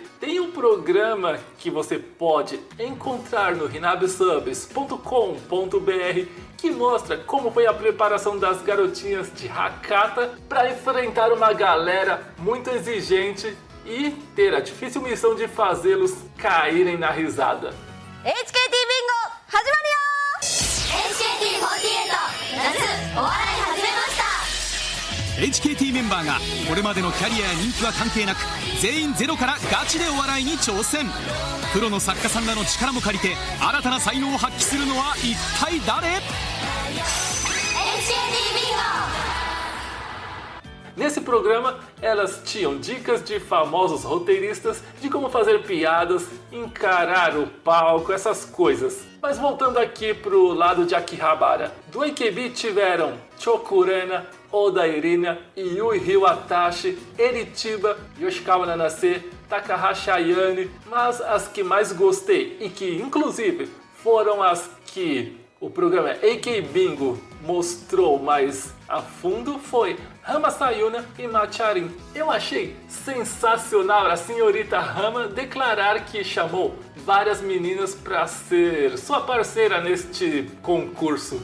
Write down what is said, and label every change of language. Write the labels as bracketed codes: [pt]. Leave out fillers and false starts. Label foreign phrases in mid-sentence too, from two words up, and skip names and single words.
[pt] Tem um programa que você pode encontrar no hinabesubs.com.br que mostra como foi a preparação das garotinhas de Hakata para enfrentar uma galera muito exigente e ter a difícil missão de fazê-los caírem na risada. [ja] HKT Bingo, 始まるよ HKT48 夏お笑い始めました HKT メンバーがこれまでのキャリアや人気は関係なく全員ゼロからガチでお笑いに挑戦。プロの作家さんらの力も借りて新たな才能を発揮するのは一体誰？ HKT Bingo. [pt] Nesse programa, elas tinham dicas de famosos roteiristas de como fazer piadas, encarar o palco, essas coisas. Mas voltando aqui pro lado de Akihabara, do AKB tiveram Chokurena, Oda Irina, Yui Hiwatashi, Eritiba, Yoshikawa Nanase, Takahashi Ayane, mas as que mais gostei e que inclusive foram as que o programa AK Bingo mostrou mais a fundo foi Hama Sayuna e Macharin. Eu achei sensacional a senhorita Hama declarar que chamou várias meninas para ser sua parceira neste concurso.